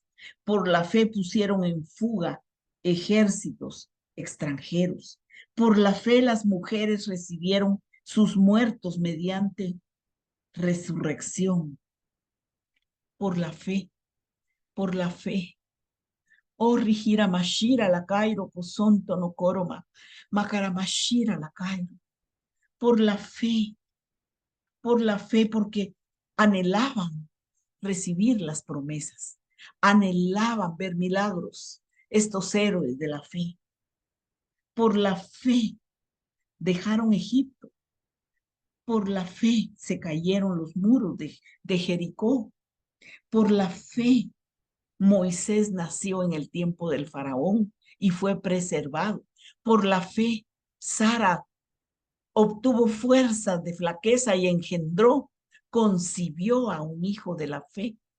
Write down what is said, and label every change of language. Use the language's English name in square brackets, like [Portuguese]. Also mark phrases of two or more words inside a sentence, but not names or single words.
[Spanish] Por la fe pusieron en fuga ejércitos extranjeros. Por la fe las mujeres recibieron sus muertos mediante resurrección. Por la fe, por la fe. Oh, Rigira Mashira la Cairo, Posonto no Coroma, Macara Mashira la Cairo. Por la fe, porque anhelaban recibir las promesas, anhelaban ver milagros, estos héroes de la fe. Por la fe dejaron Egipto, por la fe se cayeron los muros de Jericó, por la fe Moisés nació en el tiempo del faraón y fue preservado, por la fe Sara obtuvo fuerzas de flaqueza y engendró, concibió a un hijo de la fe.